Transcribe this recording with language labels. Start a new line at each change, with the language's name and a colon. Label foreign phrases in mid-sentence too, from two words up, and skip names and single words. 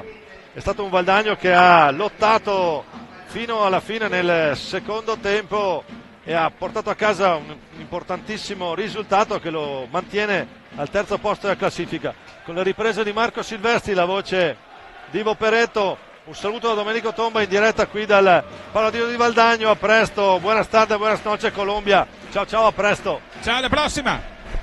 Italian: È stato un Valdagno che ha lottato fino alla fine nel secondo tempo e ha portato a casa un importantissimo risultato che lo mantiene al terzo posto della classifica. Con le riprese di Marco Silvestri, la voce di Ivo Peretto, un saluto da Domenico Tomba in diretta qui dal Paladino di Valdagno. A presto,
Spanish: buenas tardes, buenas noches Colombia,
Italian: ciao ciao, a presto, ciao, alla prossima.